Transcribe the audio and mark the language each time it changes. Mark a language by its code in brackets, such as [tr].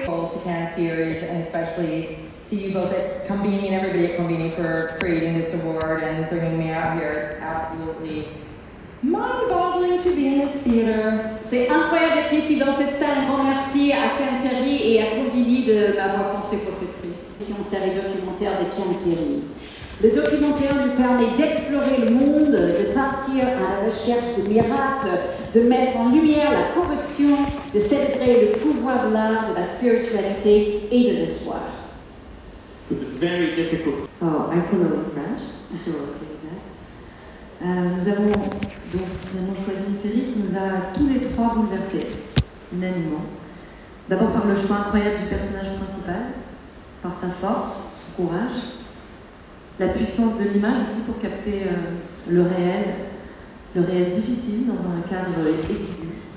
[en] To Cannes series, and especially to you both at Combini and everybody at Combini for creating this award and bringing me out here. It's absolutely mind-boggling to be in this theater. [fr] C'est incroyable d'être ici dans cette salle. Un grand merci à Cannes Série et à Combini de m'avoir pensé pour ce prix. C'est une série documentaire de Cannes Série. Le documentaire nous permet d'explorer le monde, de partir à la recherche de miracles, de mettre en lumière la corruption, de célébrer le pouvoir de l'art, de la spiritualité et de l'histoire. [en] It's very difficult. So I follow in French, if you're okay with that. [fr] Nous avons donc finalement choisi une série qui nous a tous les trois bouleversés, unanimement. D'abord par le choix incroyable du personnage principal, par sa force, son courage, la puissance de l'image aussi pour capter le réel difficile dans un cadre exigu.